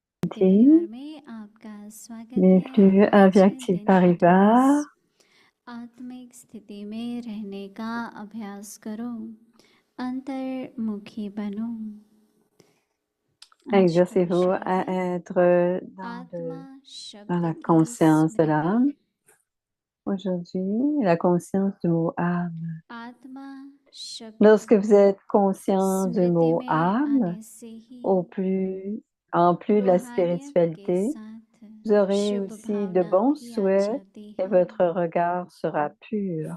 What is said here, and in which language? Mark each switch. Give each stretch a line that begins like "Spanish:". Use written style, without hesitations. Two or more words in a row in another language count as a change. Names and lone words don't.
French: Shanti. Bienvenue à Vyakti Paribas.
Hindi: आत्मिक स्थिति में रहने का अभ्यास करो, अंतर्मुखी बनो।
French: Exercez-vous à être dans la conscience de l'âme. Aujourd'hui, la conscience du mot âme. Lorsque vous êtes conscient du mot âme, en plus de la spiritualité, vous aurez aussi de bons souhaits et votre regard sera pur.